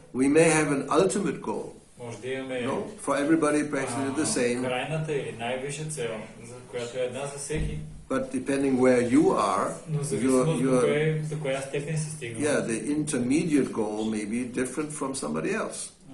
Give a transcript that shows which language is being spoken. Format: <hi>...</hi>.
<en>We may have an ultimate goal.</en> <bg>Може да имаме</bg> <en>For everybody, practically the same.</en> <bg>крайната или най-висша цел, за която е една за всеки.</bg> <en>But depending where you are,</en> <bg>Но зависимост до коя степен си стигнал.</bg> <en>yeah, the intermediate goal may be different from somebody else.</en>